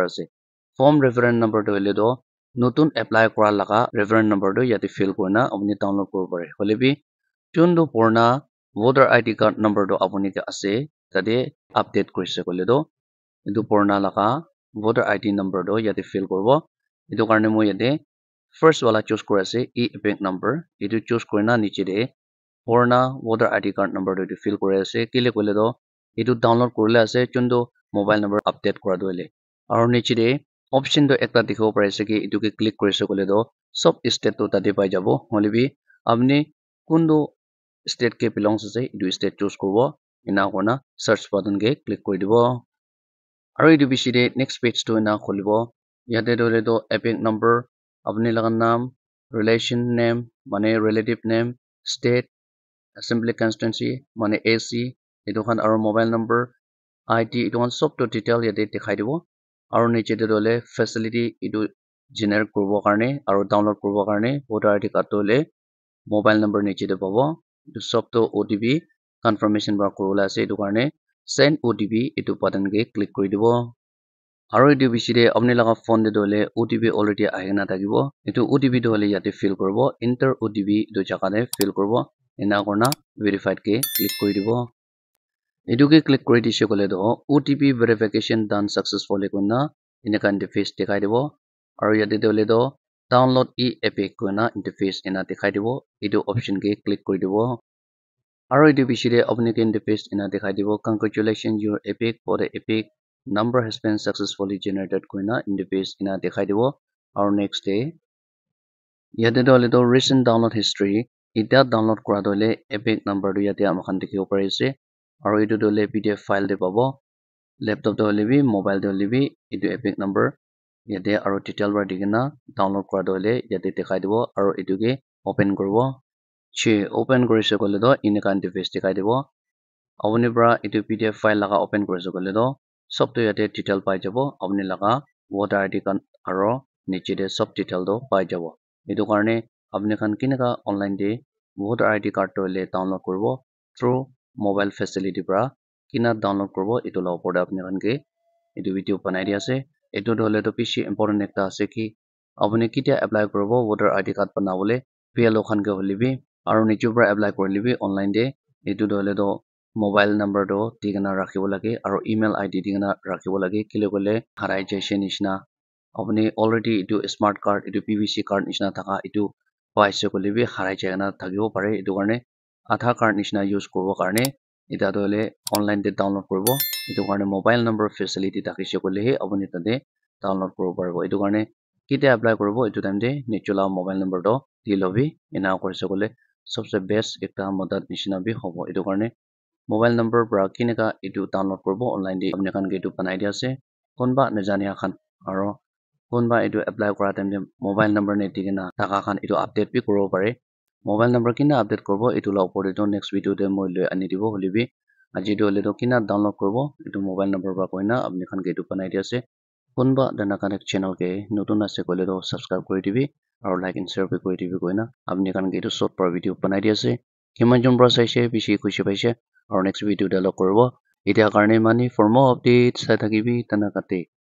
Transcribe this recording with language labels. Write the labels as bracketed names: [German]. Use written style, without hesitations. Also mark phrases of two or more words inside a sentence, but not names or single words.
[Naga Pidgin] ase [English] form reference number [Naga Pidgin] to hole to notun apply kora laga [English] reference number [Naga Pidgin] to yate fill korina apni download koribo pare hole bi chun to purna [English] voter ID card number [Naga Pidgin] to apuni ke ase tade update korise kole to etu purna laga [English] voter ID number [Naga Pidgin] to yate fill koribo etu karne moi yate first wala choose kori ase [English] epic number [Naga Pidgin] etu choose korina niche de purna [English] voter ID card number [Naga Pidgin] to fill kori ase kile kole to etu download korile ase chun to [English] mobile number update [Naga Pidgin] kora doile aro niche de option to ekta dikhibo pare ase ki etu ke click korise kole to sob state to tade pai jabo hole bi apni kundu state ke belongs ase etu [English] state choose [Naga Pidgin] koribo ena korna [English] search button [Naga Pidgin] ke click kori dibo aro etu bishi de [English] next page [Naga Pidgin] to ena kholibo yate dole to [English] epic number [Naga Pidgin] apni laga naam [English] relation name [Naga Pidgin] mane [English] relative name state assembly constituency [Naga Pidgin] mane AC etu khan aro [English] mobile number ID [Naga Pidgin] etu khan sob to detail yate dekhai dibo aro niche te dole facility etu generate koribo karne aro download koribo karne [English] voter ID card [Naga Pidgin] to hole [English] mobile number [Naga Pidgin] niche te pabo etu sob to [English] OTP confirmation [Naga Pidgin] para koribole ase etu karne [English] send OTP [Naga Pidgin] etu button ke click kori dibo aro etu bishi de apni laga phone de dole OTP already ahena thakibo etu OTP to hole yate fill koribo [English] enter OTP [Naga Pidgin] etu jaga de fill koribo ena korna verified ke click kori dibo etu ke click kori dise kole do [English] OTP verification done successfully [Naga Pidgin] koina enaka interface dekhai dibo aru yate dole do [English] download e-epic [Naga Pidgin] koina interface ena dekhai dibo etu option ke click kori dibo aru etu bishide apni ke interface ena dekhai dibo [English] congratulations your epic for the epic number has been successfully generated [Naga Pidgin] koina interface ena dekhai dibo aru [English] next day [Naga Pidgin] yate dole do [English] recent download history [Naga Pidgin] eta download kora dole [English] epic number [Naga Pidgin] tu yate amakhan dikhibo pari ase aru etu dole [English] pdf file [Naga Pidgin] de pabo laptop de holebi mobile de holebi etu [English] epic number [Naga Pidgin] yate aru detail para dikena download kora dole yate dekhai dibo aru etu ke open kuribo open korise kole do enaka interface dekhai dibo apni para etu [English] pdf file [Naga Pidgin] laga open korise kole do sob tu yate detail pai jabo apni laga [English] voter id card [Naga Pidgin] aru niche de sob detail do pai jabo etu karne apni khan kinaka online de [English] voter id card [Naga Pidgin] to le download kuribo [English] through mobile facility [Naga Pidgin] para kina download kuribo etu la opor de apni khan ke etu video banai dia ase etu hole to bishi important ekta ase ki apni ketia apply kuribo [English] voter id card [Naga Pidgin] banabole PLO khan ke holebi aru niche para apply korile bi online de etu hole to [English] mobile number [Naga Pidgin] do digena rakhibo lage aru [English] email id [Naga Pidgin] digena rakhibo lage kile kole harai jaise nishna apni already etu [English] smart card [Naga Pidgin] etu [English] PVC card [Naga Pidgin] nishna thaka etu paise kole bi harai jaina thakibo pare etu karne [English] Aadhaar card [Naga Pidgin] nishna use kuribo karne eta hole online de download kuribo etu karne [English] mobile number facility [Naga Pidgin] thakise kole he apni tade download kuribo paribo etu karne ketia apply kuribo etu time de nichola [English] mobile number [Naga Pidgin] do dilobi ena korise kole sabse best ekta madad nishna bi hobo etu karne [English] mobile number [Naga Pidgin] para kineka etu download kuribo online de apni khan ke etu banai dia ase konba najania khan aro konba etu apply kora time de [English] mobile number [Naga Pidgin] ne digena thaka khan etu update bi kuribo pare [English] mobile number [Naga Pidgin] kina update kuribo etu la opor de to [English] next video [Naga Pidgin] de moi loi ani dibo holebi aji do hole to kina download kuribo etu [English] mobile number [Naga Pidgin] para koina apni khan ke etu banai dia ase konba dana connect channel ke notun ase kole to subscribe kori dibi aru [English] like and share [Naga Pidgin] bi kori dibi koina apni khan ke etu short para video banai dia ase kiman jon para saise bishi khushi paise aru [English] next video [Naga Pidgin] de log kuribo etia karne mani [English] for more updates [Naga Pidgin] sai thakibi tana kate